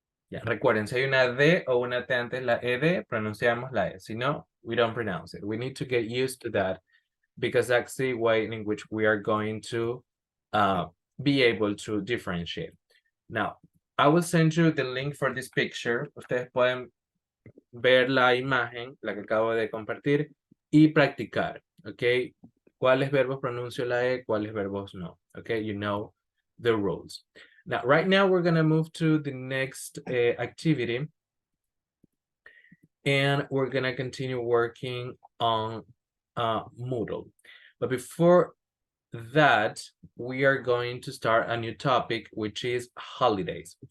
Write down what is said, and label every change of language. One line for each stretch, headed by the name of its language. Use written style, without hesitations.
Spanish: Ya, recuerden, si hay una D o una T antes la ED, pronunciamos la E. Si no,
English: we don't pronounce it. We need to get used to that because that's the way in which we are going to be able to differentiate. Now, I will send you the link for this picture.
Spanish: Ustedes pueden ver la imagen, la que acabo de compartir, y practicar, ¿ok? ¿Cuáles verbos pronuncio la E, cuáles verbos no?
English: Okay, you know the rules. Now, right now, we're going to move to the next activity. And we're going to continue working on Moodle. But before that, we are going to start a new topic, which is holidays.